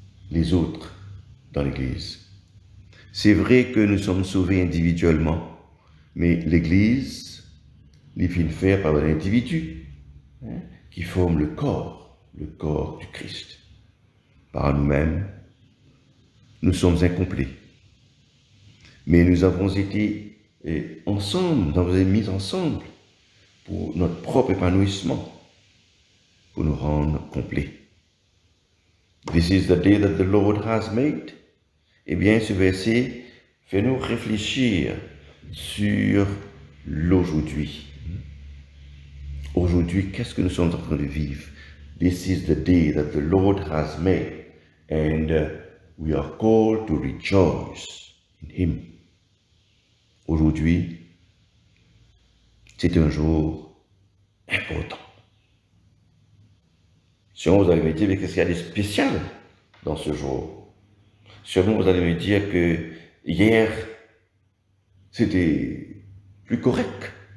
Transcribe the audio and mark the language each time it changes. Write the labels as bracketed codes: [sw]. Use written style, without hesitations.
[fr] les autres dans l'Église. C'est vrai que nous sommes sauvés individuellement, mais l'Église, les filles faire par un individu qui forme le corps du Christ. Par nous-mêmes, nous sommes incomplets. Mais nous avons été ensemble, nous avons été mis ensemble pour notre propre épanouissement, pour nous rendre complets. [en] This is the day that the Lord has made. [fr] Eh bien, ce verset fait nous réfléchir sur l'aujourd'hui. Aujourd'hui, qu'est-ce que nous sommes en train de vivre? [en] This is the day that the Lord has made, and we are called to rejoice in Him. [fr] Aujourd'hui, c'est un jour important. Sûrement, vous allez me dire, mais qu'est-ce qu'il y a de spécial dans ce jour? Sûrement, vous allez me dire que hier, c'était plus correct.